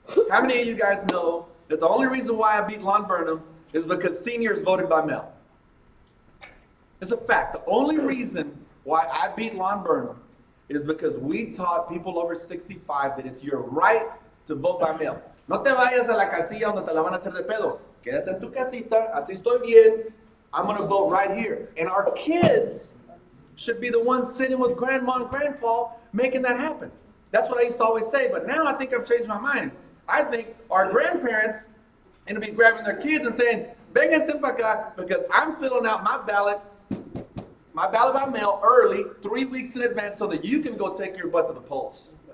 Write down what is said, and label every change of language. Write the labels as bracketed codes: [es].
[en] How many of you guys know that the only reason why I beat Lon Burnham is because seniors voted by mail? It's a fact. The only reason why I beat Lon Burnham is because we taught people over 65 that it's your right to vote by mail. [es] No te vayas a la casilla donde te la van a hacer de pedo. Quédate en tu casita, así estoy bien. [en] I'm going to vote right here. And our kids should be the ones sitting with grandma and grandpa making that happen. That's what I used to always say, but now I think I've changed my mind. I think our grandparents are going to be grabbing their kids and saying, [es] vénganse para acá, [en] because I'm filling out my ballot by mail early, 3 weeks in advance, so that you can go take your butt to the polls.